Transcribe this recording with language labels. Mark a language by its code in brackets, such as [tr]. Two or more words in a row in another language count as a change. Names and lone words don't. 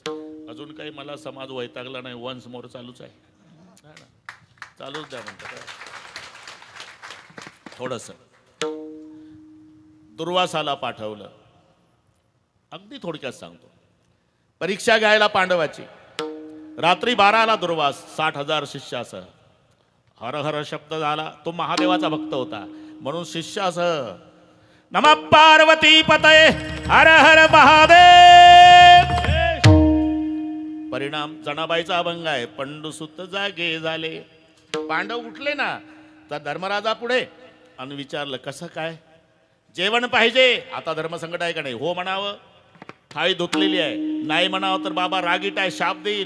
[mr] अजून काही मला समाज वैतागला नाही, [en] once more [mr] चालूच आहे, चालूच द्या म्हणतात. थोडंसं दुर्वासाला पाठवलं, अगदी थोडक्यात सांगतो. परीक्षा घ्यायला पांडवाची. रात्री 12ला दुर्वास 60,000 शिष्यासह. हर हर शब्द झाला, तो महादेवाचा भक्त होता म्हणून शिष्यासह [sa] नमः पार्वती पतये हर हर महादेव. [mr] परिणाम जनाबाईचा अभंग आहे. पंडुसुत जागे झाले. पांडव उठले ना, तर धर्मराजा पुढे आणि विचारलं कसं काय, जेवण पाहिजे. आता धर्मसंकट आहे का नाही, हो म्हणावं, थाळी धुतलेली आहे, नाही म्हणावं तर बाबा रागीट आहे, शाप देईल.